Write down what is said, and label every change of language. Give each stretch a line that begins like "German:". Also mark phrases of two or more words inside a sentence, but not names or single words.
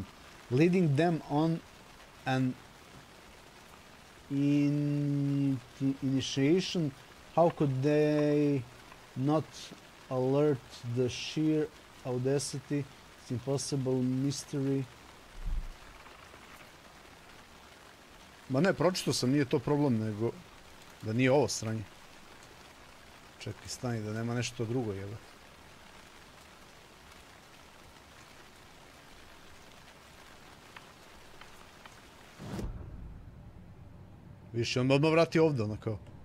English: Leading them on an initiation, how could they not alert the sheer audacity, it's impossible mystery.
Serbian: Ma ne, pročito sam, nije to problem, nego da nije ovo sranje. Čekaj, stani, da nema nešto drugo, jel? Više, on odmah vrati ovdje, ono kao.